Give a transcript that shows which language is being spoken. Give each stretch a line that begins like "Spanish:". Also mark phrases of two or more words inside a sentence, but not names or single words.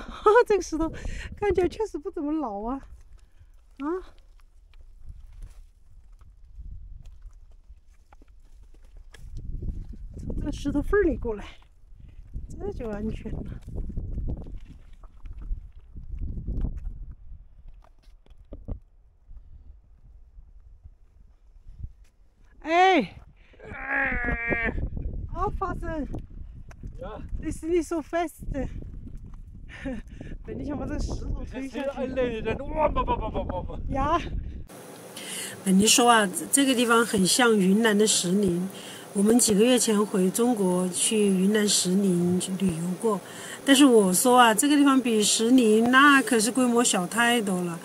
Chinese: 这个石头看起来确实不怎么老啊，从这个石头缝里过来，这就安全了。Aufpassen!
German: Ja. Das ist nicht so fest. Wenn ich aber das
Chinese: 石头推下去。呀。本尼说啊，这个地方很像云南的石林。我们几个月前回中国去云南石林旅游过，但是我说啊，这个地方比石林那可是规模小太多了。